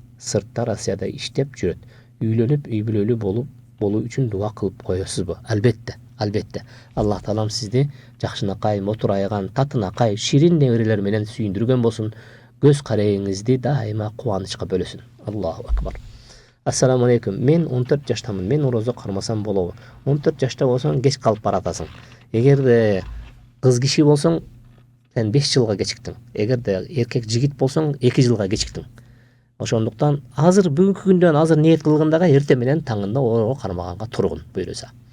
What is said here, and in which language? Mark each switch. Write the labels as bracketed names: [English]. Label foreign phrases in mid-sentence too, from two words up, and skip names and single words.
[Kyrgyz] Сыртта Россияда иштеп жүрөт. Үйлөнүп, үй бүлөлүү болуу үчүн дуа кылып коесузбу? Албетте. Аллах Таалам сизди жакшынакай, мотурайган, татынакай, ширин неберелер менен сүйүндүргөн болсун. Көз карайыңызды дайыма кубанычка бөлөсүн. [Arabic] الله أكبر السلام عليكم. [Kyrgyz] Мен 14 жаштамын. Мен орозо кармасам болобу? 14 жашта болсоң кеч калып баратасың. Эгерде кыз киши болсоң, сен 5 жылга кечиктиң. Эгерде эркек жигит болсоң, 2 жылга кечиктиң. Ошондуктан азыр бүгүнкү күндөн азыр ниет кылгандага эрте менен таңында орого кармаганга тургун буйруса.